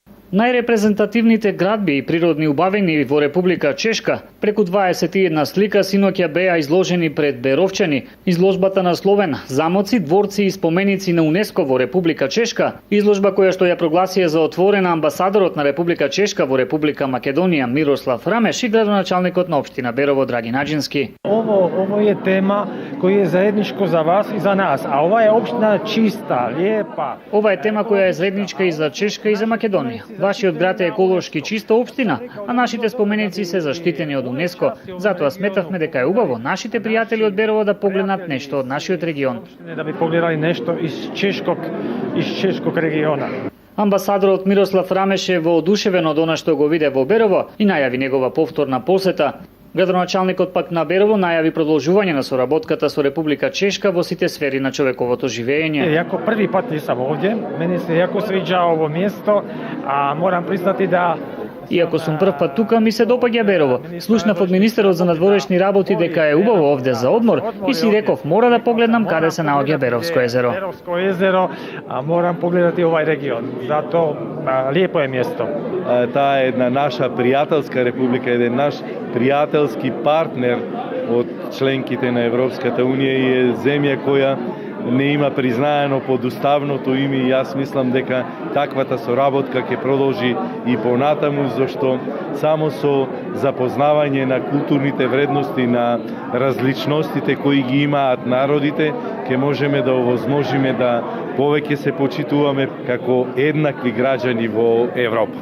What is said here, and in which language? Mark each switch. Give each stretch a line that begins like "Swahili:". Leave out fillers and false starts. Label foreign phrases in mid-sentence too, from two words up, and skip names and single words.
Macedonian: Најрепрезентативните градби и природни убавини во Република Чешка, преку 21 слика синоќа беа изложени пред Беровчани. Изложбата насловена "Замоци, дворци и споменици на УНЕСКО во Република Чешка", изложба која што ја прогласија за отворена амбасадорот на Република Чешка во Република Македонија Мирослав Рамеш и градоначалникот на општина Берово Драги Наџински.
Serbian: Ovo je tema koja je zajedničko za vas i za nas, a ova je opština čista, lijepa.
Macedonian: Ова е тема која е заедничка и за Чешка и за Македонија. Вашиот град е еколошки чиста општина, а нашите споменици се заштитени од УНЕСКО. Затоа сметавме дека е убаво нашите пријатели од Берово да погледнат нешто од нашиот регион.
Serbian: Da bi pogledali nešto iz češkog regiona.
Macedonian: Амбасадорот Мирослав Рамеш е воодушевен од она што го виде во Берово и најави негова повторна посета. Градоначалникот пак на Берово најави продолжување на соработката со Република Чешка во сите сфери на човековото живење.
Serbian: Јако први пат nisam ovdje, meni se jako sviđa ovo mjesto, a moram priznati da
Macedonian: Иако сум прв пат тука, ми се допаѓа Берово. Слушнав од министерот за надворешни работи дека е убаво овде за одмор и си реков мора да погледнам каде се наоѓа Беровско езеро. Беровско езеро,
Serbian: a moram pogledati ovaj region. Zato lijepo je mjesto.
Macedonian: Таа е една наша пријателска република, еден наш пријателски партнер од членките на Европската Унија и е земја која не има признаено под уставното име и јас мислам дека таквата соработка ќе продолжи и понатаму, зашто само со запознавање на културните вредности, на различностите кои ги имаат народите, ќе можеме да овозможиме да повеќе се почитуваме како еднакви граѓани во Европа.